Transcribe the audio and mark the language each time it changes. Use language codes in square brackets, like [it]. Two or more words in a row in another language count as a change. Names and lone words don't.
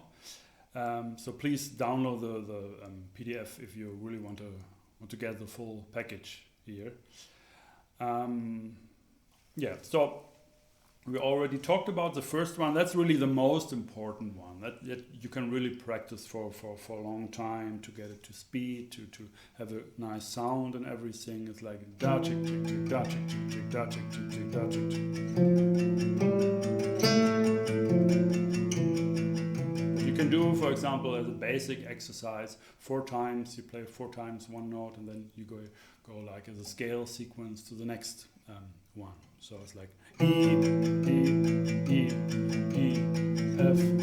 [en] So please download the PDF if you really want to get the full package here. So we already talked about the first one. That's really the most important one. That you can really practice for a long time to get it to speed, to have a nice sound and everything. It's like da chick chick chick da chick chick chick da chick chick chick da chick chick. You can do, for example, as a basic exercise, 4 times. You play 4 times one note, and then you go like as a scale sequence to the next one. So it's like E, E, E, E, F,